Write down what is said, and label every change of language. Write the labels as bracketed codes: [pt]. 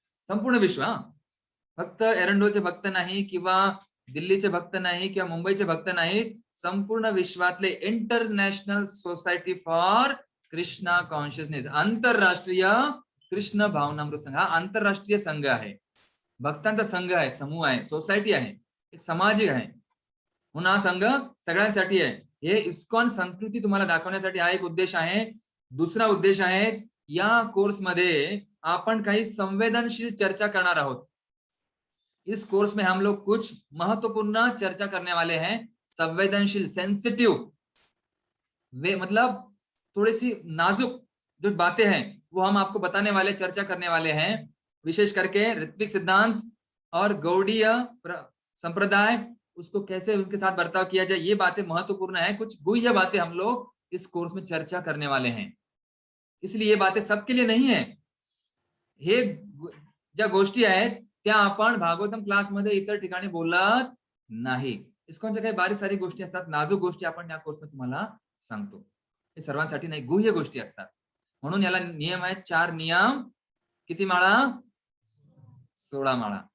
[mr] संपूर्ण विश्व, फक्त एरंडोलचे भक्त नाही किंवा दिल्लीचे भक्त नाही किंवा मुंबईचे भक्त नाहीत, संपूर्ण विश्वातले international society for Krishna consciousness, आंतरराष्ट्रीय कृष्ण भावनामृत संघ, हा आंतरराष्ट्रीय संघ आहे, भक्तांचा संघ आहे, समूह आहे, सोसायटी आहे, एक सामाजिक आहे. म्हणून हा संघ सगळ्यांसाठी आहे. हे इस्कॉन संस्कृती तुम्हाला दाखवण्यासाठी हा एक उद्देश आहे. दुसरा उद्देश आहे, या कोर्समध्ये आपण काही संवेदनशील चर्चा करणार आहोत. [hi] इस कोर्स में हम लोग कुछ महत्वपूर्ण चर्चा करने वाले हैं. संवेदनशील, सेंसिटिव वे मतलब थोड़ी सी नाजुक जो बातें हैं वो हम आपको बताने वाले, चर्चा करने वाले हैं. विशेष करके ऋत्विक सिद्धांत और गौड़ीय संप्रदाय, उसको कैसे उनके साथ बर्ताव किया जाए, ये बातें महत्वपूर्ण है. कुछ गुह्य बातें हम लोग इस कोर्स में चर्चा करने वाले हैं. इसलिए ये बातें सबके लिए नहीं है. [mr] हे ज्या गोष्टी आहेत त्या आपण भागवतम क्लासमध्ये इतर ठिकाणी बोलत नाही. इस्कॉनच्या काही बारीक सारीक गोष्टी असतात, नाजूक गोष्टी आपण या कोर्समध्ये तुम्हाला सांगतो. हे सर्वांसाठी नाही, गुह्य गोष्टी असतात. म्हणून याला नियम आहेत 4 नियम. किती माळा? 16 माळा.